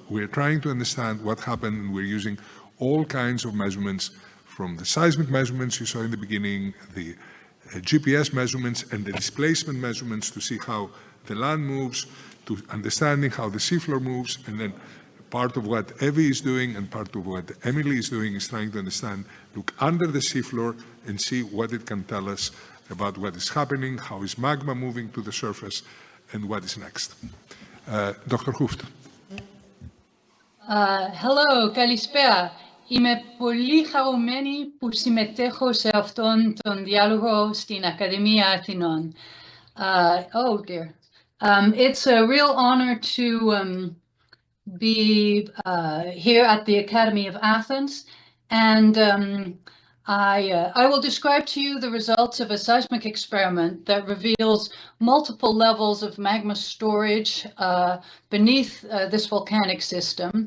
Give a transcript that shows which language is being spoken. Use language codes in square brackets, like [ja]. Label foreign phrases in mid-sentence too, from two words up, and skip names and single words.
[en] We're trying to understand what happened, and we're using all kinds of measurements, from the seismic measurements you saw in the beginning, the GPS measurements, and the displacement measurements to see how the land moves, to understanding how the seafloor moves, and then part of what Evie is doing and part of what Emily is doing is trying to understand, look under the seafloor and see what it can tell us about what is happening, how is magma moving to the surface, and what is next. Dr. Ηooft. [el] Hello, καλησπέρα. Είμαι πολύ χαρούμενη που συμμετέχω σε αυτόν τον διάλογο στην Ακαδημία Αθηνών. [en] Oh dear. It's a real honor to be here at the Academy of Athens, and I will describe to you the results of a seismic experiment that reveals multiple levels of magma storage beneath this volcanic system.